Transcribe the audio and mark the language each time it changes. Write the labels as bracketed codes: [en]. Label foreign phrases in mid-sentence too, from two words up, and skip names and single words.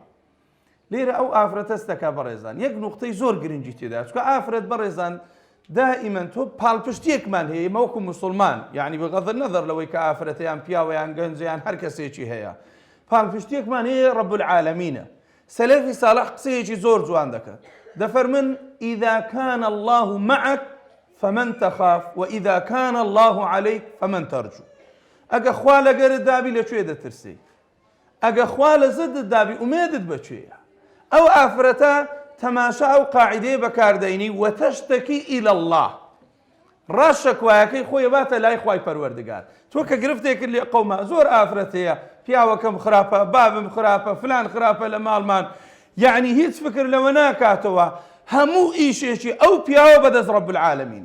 [ckb] لێرە ئەو ئافرەتە دەکا بەڕێزان، یەک نوقتەی زۆر گرنگی تێدا، چونکە ئافرەت بەڕێزان دائیمەن تۆ پاڵپشتیەکمان هەیە، ئێمە وەکو موسڵمان، یعنی [ar] بەغەض النەظەر [ckb] لەوەی کە ئافرەتەیان پیاوەیان گەنجیان هەر کەسێکی هەیە، پاڵپشتیەکمان هەیە [ar] ڕەب العالەمینە. [ckb] سەلەفی ساڵح قسەیەکی زۆر جوان دەکات، دەفەرمن [ar] ئیذا کان الله معك فمن تخاف وإذا كان الله عليك فمن ترجو. [ckb] ئەگە خوا لەگەرت دابی لەکوێ دەترسی؟ ئەگە خوا لە زەدت دابی ئومێدت بەکوێیە؟ ئەو ئافرەتە تەماشا ئەو قاعیدەیە بەکاردەینی وەتەشتەکی [ar] ئیلە الله، [ckb] ڕاشەکوایەکەی خۆی باتە لای خوای پەروەردگار. تۆ کە گرفتێکرد لێ قەوما زۆر ئافرەت هەیە، پیاوەکەم خراپە، بابم خراپە، فلان خراپە لە ماڵمان، یعنی هیچ فکر لەوە ناکاتەوە هەموو ئیشێکی ئەو پیاوە بەدەست [ar] ڕەب العالەمینە.